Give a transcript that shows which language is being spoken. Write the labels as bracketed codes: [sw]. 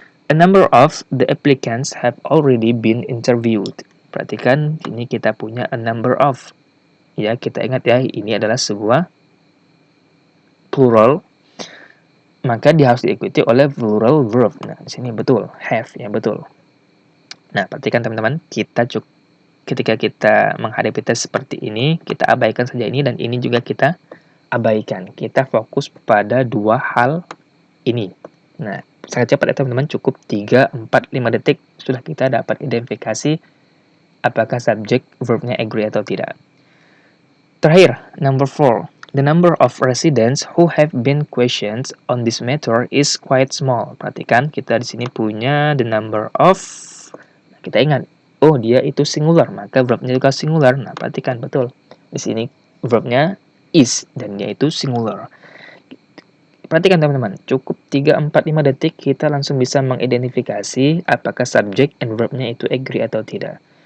[en] A number of the applicants have already been interviewed. [id] Perhatikan, ini kita punya [en] a number of. [id] Ya, kita ingat ya, ini adalah sebuah plural, maka dia harus diikuti oleh plural verb. Nah, di sini betul, have, ya betul. Nah, perhatikan teman-teman, ketika kita menghadapi tes seperti ini, kita abaikan saja ini dan ini juga kita abaikan. Kita fokus pada dua hal ini. Nah, sangat cepat ya teman-teman, cukup 3, 4, 5 detik sudah kita dapat identifikasi apakah subjek verbnya agree atau tidak. Terakhir, number 4. [en] The number of residents who have been questioned on this matter is quite small. [id] Perhatikan, kita di sini punya the number of. Nah, kita ingat, oh dia itu singular, maka verbnya juga singular. Nah, perhatikan betul. Di sini verbnya is dan dia itu singular. Perhatikan teman-teman, cukup 3, 4, 5 detik kita langsung bisa mengidentifikasi apakah subjek and verbnya itu agree atau tidak.